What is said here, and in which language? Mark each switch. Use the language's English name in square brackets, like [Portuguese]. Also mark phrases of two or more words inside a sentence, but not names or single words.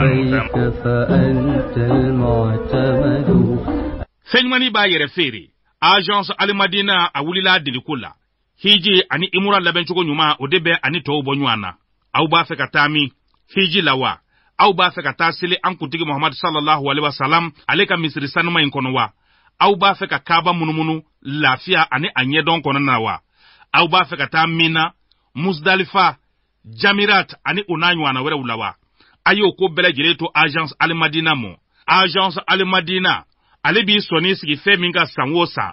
[Arabic] لبيك فأنت المعتمد. [Bambara] Feɲumani b'a yɛrɛ feere. Agence Alimadina a wulila deliko la. Hiji ani imura labɛncogo ɲuman o de bɛ ani tɔw bɔ ɲɔgɔn na. Aw b'a fɛ ka taa min? Hiji la wa? Aw b'a fɛ ka taa seli an kuntigi Muhammad [Arabic] صلى الله عليه وسلم [Bambara] ale ka misiri sanuma in kɔnɔ wa? Aw b'a fɛ ka Kaaba munumunu lafiya ani a ɲɛdɔn kɔnɔna na wa? Aw b'a fɛ ka taa Mina, Musdalifa, Jamirat ani o n'a ɲɔgɔnna wɛrɛw la wa? A y'o ko bɛɛ lajɛlen to Agence Alimadina mɔ. Agence Alimadina ale b'i sɔnni sigi fɛn min ka san o san.